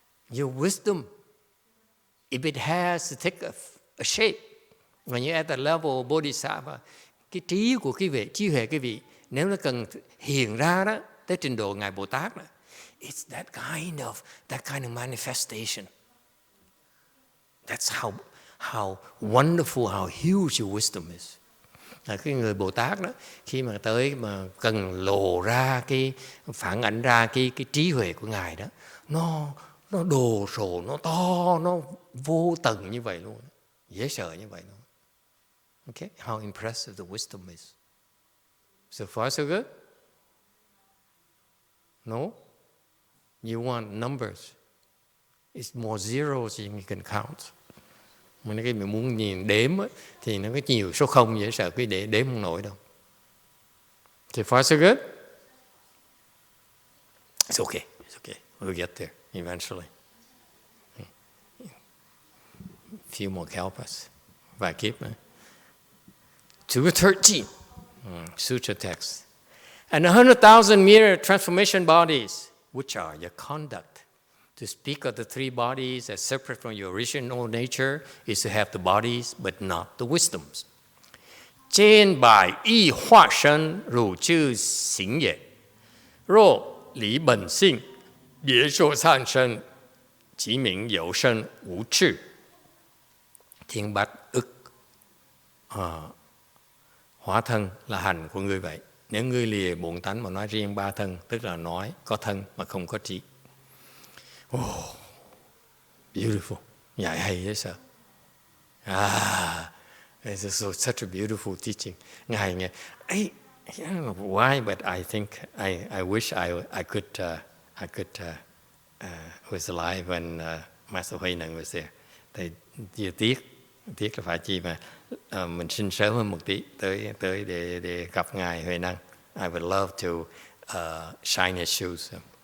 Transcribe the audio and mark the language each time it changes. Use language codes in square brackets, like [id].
[en] Your wisdom, if it has to take a shape, when you're at the level of bodhisattva, [vi] cái trí của quý vị, trí huệ quý vị, nếu nó cần hiện ra đó, tới trình độ Ngài Bồ Tát đó, [en] it's that kind of manifestation. That's how wonderful, how huge your wisdom is. [vi] Cái người Bồ Tát đó, khi mà tới mà cần lộ ra cái phản ảnh ra cái trí huệ của Ngài đó, nó đồ sộ, nó to, nó vô tận như vậy luôn, dễ sợ như vậy luôn. [en] Okay, how impressive the wisdom is. So far so good. No, you want numbers. It's more zeros than you can count. [vi] Mà cái mình muốn nhìn đếm ấy, thì nó có nhiều số không dễ sợ quý để đếm không nổi đâu. [en] So far so good. It's okay. We'll get there eventually. A few more help us. [vi] Vài kiếp nữa. [en] Sutra 13, Sutra text. And 100,000 mirror transformation bodies, which are your conduct. To speak of the three bodies as separate from your original nature is to have the bodies but not the wisdoms. [vi] Trên bài y [zh] hóa身如之行也，若离本性，别说上身，即名有身无智。 [vi] Thiên bát ức hóa thân là hành của ngươi vậy. Nếu ngươi lìa bổn tánh mà nói riêng ba thân, tức là nói có thân mà không có trí. [en] Oh, beautiful. [vi] Dạy hay đấy sao? [en] This is such a beautiful teaching. Ngài nghe, I don't know why, but I think I wish I could was alive when Master Hui Neng was there. [vi] Thầy tiếc là phải chi mà mình sinh sớm hơn một tí tới để gặp Ngài Hui Neng. [en] I would love to shine his shoes.